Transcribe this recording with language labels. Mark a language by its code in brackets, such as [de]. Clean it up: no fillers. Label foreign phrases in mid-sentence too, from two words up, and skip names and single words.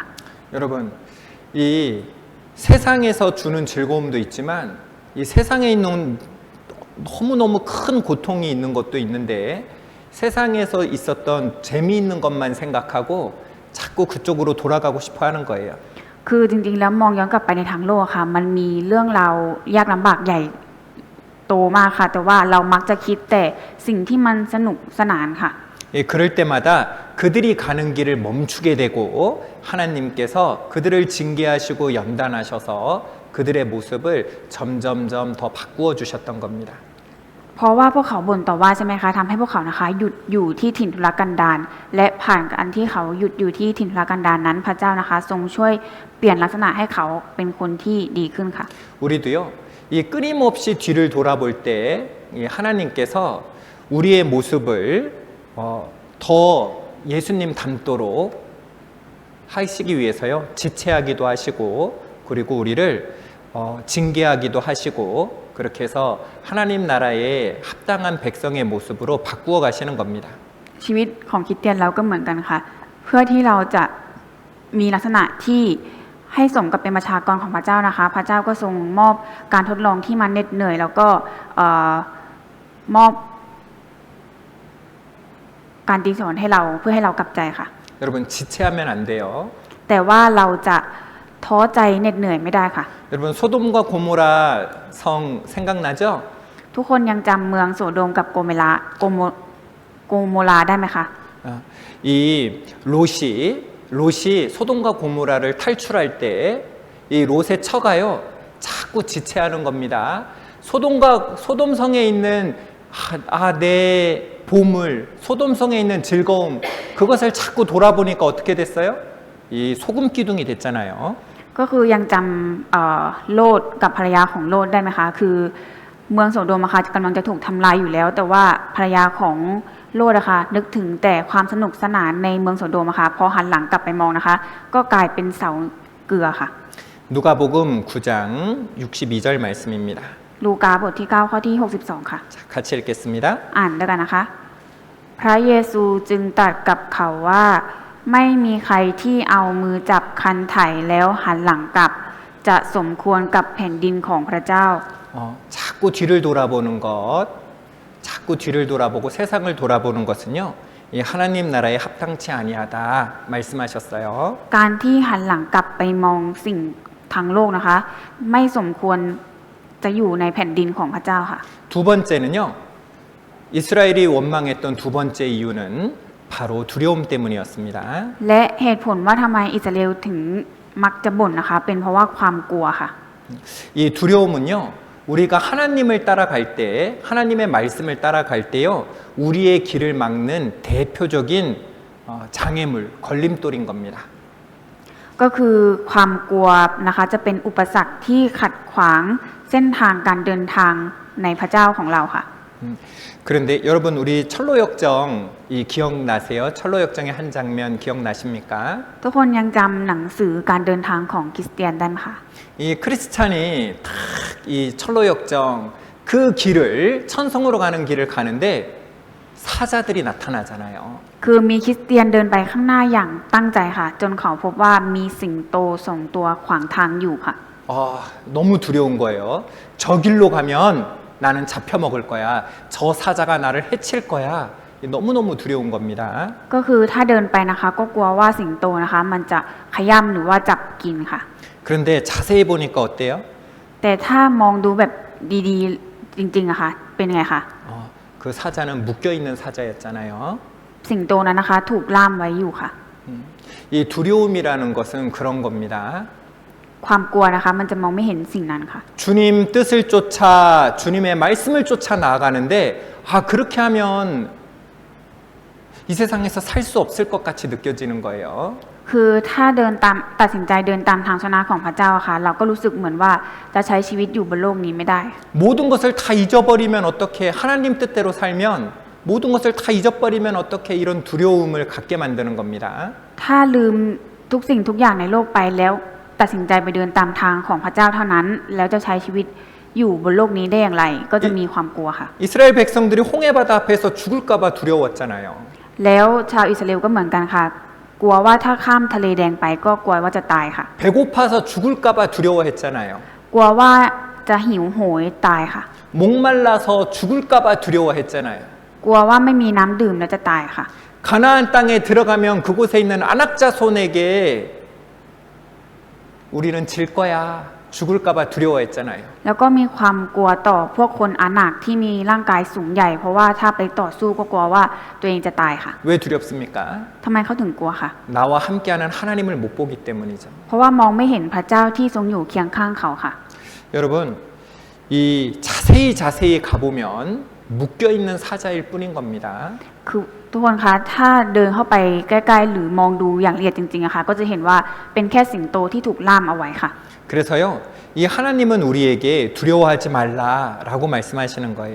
[ko] 여러분, 이 세상에서 주는 즐거움도 있지만 이 세상에 있는 너무너무 큰 고통이 있는 것도 있는데 세상에서 있었던 재미있는 것만 생각하고 자꾸 그쪽으로 돌아가고 싶어 하는 거예요. [th] คือจริงๆแล้วมองย้อนกลับไปในทางโลกค่ะ มันมีเรื่องราวยากลำบากใหญ่โตมากค่ะ แต่ว่าเรามักจะคิดแต่สิ่งที่มันสนุกสนานค่ะ [ko] 예, 그럴 때마다 그들이 가는 길을 멈추게 되고 하나님께서 그들을 징계하시고 연단하셔서 그들의 모습을 점점점 더 바꾸어 주셨던 겁니다. [th] เพราะว่าพวกเขาบ่นต่อว่าใช่ไหมคะทำให้พวกเขานะคะหยุดอยู่ที่ถิ่นทุรกันดารและผ่านการที่เขาหยุดอยู่ที่ถิ่นทุรกันดารนั้น พระเจ้านะคะ ทรงช่วยเปลี่ยนลักษณะให้เขาเป็นคนที่ดีขึ้นค่ะ [ko] 우리도요, 이 끊임없이 뒤를 돌아볼 때 하나님께서 우리의 모습을 더 예수님 닮도록 하시기 위해서요, 지체하기도 하시고 그리고 우리를 징계하기도 하시고 그렇게 해서 하나님 나라의 합당한 백성의 모습으로 바꾸어 가시는 겁니다. [th] ชีวิตของคริสเตียนเราก็เหมือนกันค่ะ เพื่อที่เราจะมีลักษณะที่ให้สมกับเป็นประชากรของพระเจ้านะคะ พระเจ้าก็ทรงมอบการทดลองที่มันเหน็ดเหนื่อย แล้วก็มอบการตีสอนให้เราเพื่อให้เรากลับใจค่ะ [ko] 여러분 지체하면 안 돼요. [th] แต่ว่าเราจะท้อใจเหน็ดเหนื่อยไม่ได้ค่ะ [ko] 여러분 소돔과 고모라 성 생각나죠? [th] ทุกคนยังจำเมืองโสโดมกับโกโมราได้ไหมคะ [ko] 이 롯이 소돔과 고모라를 탈출할 때 이 롯의 처가요 자꾸 지체하는 겁니다. 소돔성에 있는 내 보물, 소돔성에 있는 즐거움 그것을 자꾸 돌아보니까 어떻게 됐어요? 이 소금 기둥이 됐잖아요. [th] ก็คือยังจำโลดกับภรรยาของโลดได้ไหมคะ คือเมืองโสโดมอะค่ะกำลังจะถูกทำลายอยู่แล้ว แต่ว่าภรรยาของโลดอะค่ะนึกถึงแต่ความสนุกสนานในเมืองโสโดมอะค่ะพอหันหลังกลับไปมองนะคะ ก็กลายเป็นเสาเกลือค่ะ [ko] 누가복음 9장 62절 말씀입니다. [th] ลูกาบทที่9ข้อที่62ค่ะ [ko] 자, 같이 읽겠습니다. [th] อ่านด้วยกันนะคะ พระเยซูจึงตรัสกับเขาว่าไม่มีใครที่เอามือจับคันไถแล้วหันหลังกลับจะสมควรกับแผ่นดินของพระเจ้า [ko] 자꾸 뒤를 돌아보는 것, 자꾸 뒤를 돌아보고 세상을 돌아보는 것은요, 이 하나님 나라에 합당치 아니하다 말씀하셨어요. [th] การที่หันหลังกลับไปมองสิ่งทางโลกนะคะ ไม่สมควรจะอยู่ในแผ่นดินของพระเจ้าค่ะ [ko] 두 번째는요, 이스라엘이 원망했던 두 번째 이유는 바로 두려움 때문이었습니다. [th] และเหตุผลว่าทำไมอิสราเอลถึงมักจะบ่นนะคะ เป็นเพราะว่าความกลัวค่ะ [ko] 이 두려움은요, 우리가 하나님을 따라갈 때, 하나님의 말씀을 따라갈 때요, 우리의 길을 막는 대표적인 장애물, 걸림돌인 겁니다. [th] ก็คือความกลัวนะคะจะเป็นอุปสรรคที่ขัดขวางเส้นทางการเดินทางในพระเจ้าของเราค่ะ [ko] 그런데 여러분 우리 철로역정 이 기억나세요? 철로역정의 한 장면 기억나십니까? [th] ทุกคนยังจำหนังสือการเดินทางของคริสเตียนได้ไหมคะ [ko] 이 크리스찬이 탁 이 철로역정 그 길을 천성으로 가는 길을 가는데 사자들이 나타나잖아요. [th] คือมีคริสเตียนเดินไปข้างหน้าอย่างตั้งใจค่ะ จนเขาพบว่ามีสิงโต2 ตัวขวางทางอยู่ค่ะ [ko] 너무 두려운 거예요. 저 길로 가면 나는 잡혀먹을 거야. 저 사자가 나를 해칠 거야. 너무너무 두려운 겁니다. [th] ก็คือถ้าเดินไปนะคะก็กลัวว่าสิงโตนะคะมันจะขย้ำหรือว่าจับกินค่ะ [ko] 그런데 자세히 보니까 어때요? [th] แต่ถ้ามองดูแบบดีๆจริงๆอะค่ะเป็นไงคะ [ko] 그 사자는 묶여있는 사자였잖아요. [th] สิงโตนั้นนะคะถูกล่ามไว้อยู่ค่ะ [ko] 이 두려움이라는 것은 그런 겁니다. [th] ความกลัวนะคะมันจะมองไม่เห็นสิ่งนั้นค่ะ [ko] 주님 뜻을 쫓아 주님의 말씀을 쫓아 나아가는데 그렇게 하면 이 세상에서 살 수 없을 것 같이 느껴지는 거예요. [th] คือถ้าตัดสินใจเดินตามทางชนะของพระเจ้าค่ะ เราก็รู้สึกเหมือนว่าจะใช้ชีวิตอยู่บนโลกนี้ไม่ได้ [ko] 모든 것을 다 잊어버리면 어떻게 하나님 뜻대로 살면 모든 것을 다 잊어버리면 어떻게 이런 두려움을 갖게 만드는 겁니다. [th] ถ้าลืมทุกสิ่งทุกอย่างในโลกไปแล้วตัดสินใจไปเดินตามทางของพระเจ้าเท่านั้น แล้วจะใช้ชีวิตอยู่บนโลกนี้ได้อย่างไร ก็จะมีความกลัวค่ะ [ko] 이스라엘 백성들이 홍해바다 앞에서 죽을까봐 두려웠잖아요. [th] แล้วชาวอิสราเอลก็เหมือนกันค่ะ กลัวว่าถ้าข้ามทะเลแดงไปก็กลัวว่าจะตายค่ะ [ko] 배고파서 죽을까봐 두려워했잖아요. [th] กลัวว่าจะหิวโหยตายค่ะ [ko] 목말라서 죽을까봐 두려워했잖아요. [th] กลัวว่าไม่มีน้ำดื่มแล้วจะตายค่ะ [ko] 가나안 땅에 들어가면 그곳에 있는 안악자손에게 우리는 질 거야 죽을까봐 두려워했잖아요. [th] แล้วก็มีความกลัวต่อพวกคนอานักที่มีร่างกายสูงใหญ่ เพราะว่าถ้าไปต่อสู้ก็กลัวว่าตัวเองจะตายค่ะ [ko] 왜 두렵습니까? [th] ทำไมเขาถึงกลัวค่ะ [ko] 나와 함께하는 하나님을 못 보기 때문이죠. [th] เพราะว่ามองไม่เห็นพระเจ้าที่ทรงอยู่เคียงข้างเขาค่ะ [ko] 여러분 이 자세히 가보면 묶여 있는 사자일 뿐인 겁니다. [th] คือทุกคนคะถ้าเดินเข้าไปใกล้ๆหรือมองดูอย่างละเอียดจริงๆอะค่ะก็จะเห็นว่าเป็นแค่สิงโตที่ถูกล่ามเอาไว้ค่ะ [ko] 그래서요 이 하나님은 우리에게 두려워하지 말라라고 말씀하시는 거예요.